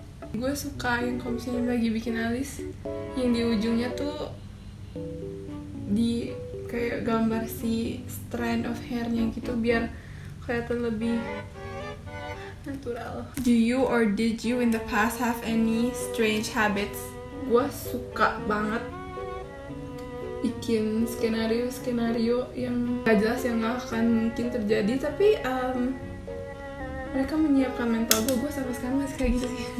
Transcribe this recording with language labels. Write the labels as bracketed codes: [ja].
[id] Gue suka yang kalau misalnya lagi bikin alis, yang di ujungnya tuh di kayak gambar si [en] strand of hairnya [id] gitu biar kelihatan lebih natural. [en] Do you or did you in the past have any strange habits? [id] Gue suka banget bikin skenario yang gak jelas, yang gak akan mungkin terjadi, tapi mereka menyiapkan mental gue sampai sekarang masih kayak gitu sih.